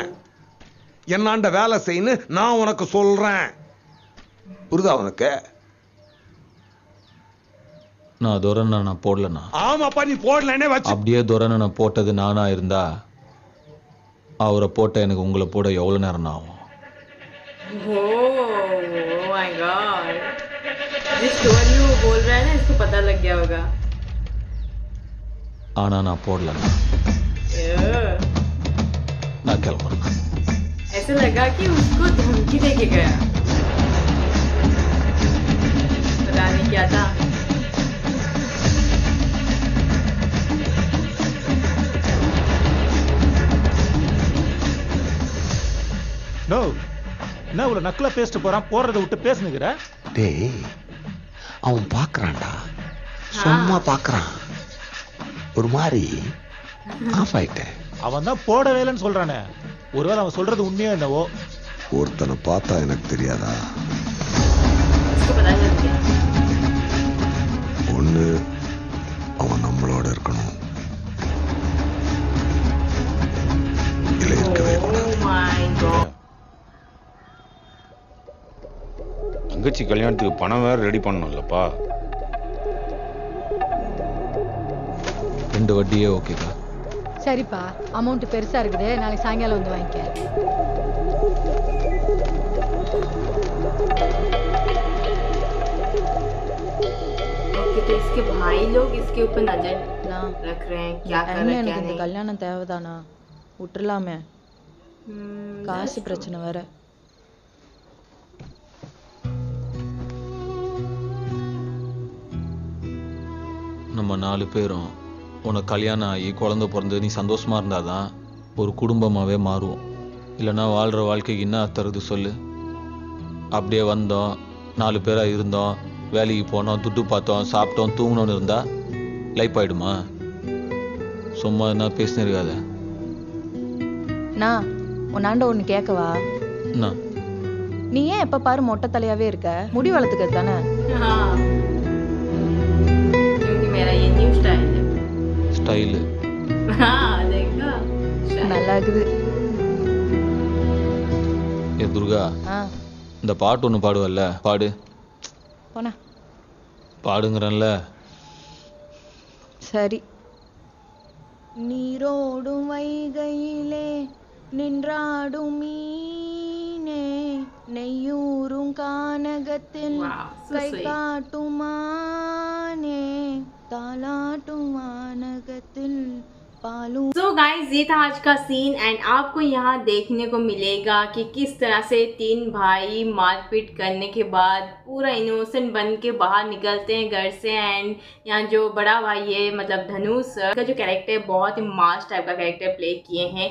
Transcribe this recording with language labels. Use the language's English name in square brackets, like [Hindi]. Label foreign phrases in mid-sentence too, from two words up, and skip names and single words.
[Tamil] என்னாண்ட வேலை செய்யணும் நான் உனக்கு சொல்றேன். புரியுதா உனக்கு? நான் துரனை நான் போடலண்ணா. ஆமாப்பா, நீ போடலன்னே வச்சு. அப்படியே துரனை நான் போட்டது நானா இருந்தா அவரை போட்ட எனக்கு உங்களை போட எவ்வளோ நேரம் ஆகும்? [English] Oh my God. [Hindi] जिस टोन में वो बोल रहा है ना, इसको पता लग गया होगा. [Tamil] ஆனால் நான் போடலண்ணா. [English] Yeah. [Tamil] நான் கிளம்புறேன். [Hindi] ऐसा लगा कि उसको धमकी दे के गया. पता नहीं क्या था. [Tamil] நோ என்ன இவ்வளோ நக்கலாக பேசிட்டு போகிறான், போடுறதை விட்டு பேசுனுக்கிற? டேய், அவன் பார்க்கறான்டா, சும்மா பார்க்கறான். ஒரு மாதிரி ஆஃப் ஆயிட்டேன். அவன் தான் போடவே இல்லைன்னு சொல்கிறானே. ஒருவேளை அவன் சொல்கிறது உண்மையோ என்னவோ. ஒருத்தனை பார்த்தா எனக்கு தெரியாதா? [Hindi] इसको पता लग गया. [Tamil] ஒன்று அவன் நம்மளோட இருக்கணும், இல்லை இருக்கவே கூடாது. [English] Oh my God. [Tamil] தங்கச்சி கல்யாணத்துக்கு பணம் வேற ரெடி பண்ணணும்லப்பா. 2 வட்டியே ஓகேக்கா. சரிப்பா, அமௌண்ட் பெருசா இருக்குது, நாளைக்கு சாயங்காலம் வந்து வாங்கிக்க. [Hindi] ओके, तो इसके भाई लोग इसके ऊपर नजर रख रहे हैं, क्या कर रहे हैं क्या [Tamil] இந்த [Hindi] नहीं. [Tamil] கல்யாணம் தேவைதானா? விட்டுறலாமே, காசு பிரச்சனை வேற. நம்ம 4 பேரும் உனக்கு கல்யாணம் ஆகி குழந்தை பிறந்து நீ சந்தோஷமா இருந்தாதான் ஒரு குடும்பமாகவே மாறுவோம். இல்லைன்னா வாழ்கிற வாழ்க்கைக்கு என்ன தருது சொல்லு? அப்படியே வந்தோம், 4 பேராக இருந்தோம், வேலைக்கு போனோம், துட்டு பார்த்தோம், சாப்பிட்டோம், தூங்கினோன்னு இருந்தா லைஃப் ஆயிடுமா? சும்மா என்ன பேசினே இருக்காத. நான் உன்னாண்ட ஒன்று கேட்கவா? என்ன? நீ ஏன் எப்ப பாரு மொட்டை தலையாவே இருக்க? முடி வளர்த்துக்கிறது தானே? [Hindi] हाँ, क्योंकि मेरा ये [English] new style [Hindi] है. [Tamil] ஸ்டைலு [Hindi] हाँ देखा, [Tamil] நல்லா இருக்குது. துர்கா ஆ இந்த பாட்டு ஒன்று பாடுவல்ல, பாடு. போனா பாடுங்கிறல்ல. சரி. நீரோடும் வைகையிலே நின்றாடும் மீனே, நெய்யூரும் கானகத்தில் [English] Wow, so [Tamil] கை [English] sweet. [Tamil] காட்டுமானே, தாலாட்டும் வானகத்தில் पालू। [English] so guys [Hindi] ये था आज का सीन एंड आपको यहाँ देखने को मिलेगा कि किस तरह से तीन भाई मारपीट करने के बाद पूरा इनोसेंट बन के बाहर निकलते हैं घर से। एंड यहाँ जो बड़ा भाई है मतलब धनुष का जो कैरेक्टर है बहुत ही [English] mass type [Hindi] का [English] character play [Hindi] किए हैं।